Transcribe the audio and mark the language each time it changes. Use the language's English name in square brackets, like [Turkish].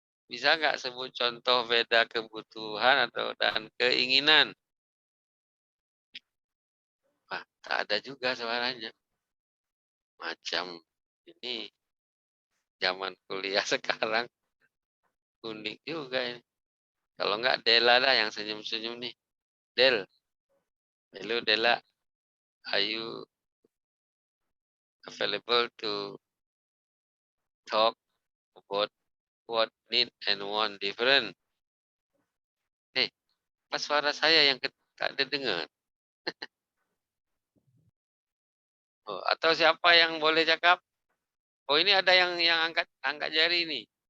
[Malay] Bisa nggak sebut contoh beda kebutuhan atau dan keinginan? Wah, tak ada juga suaranya. Macam ini zaman kuliah sekarang unik juga ini. Kalau nggak Dela dah yang senyum-senyum nih. [English] Del, hello Dela, are you available to talk about what need and want different? [Malay] Pas suara saya yang tak ada dengar. Oh, atau siapa yang boleh cakap? Oh, ini ada yang angkat angkat jari nih.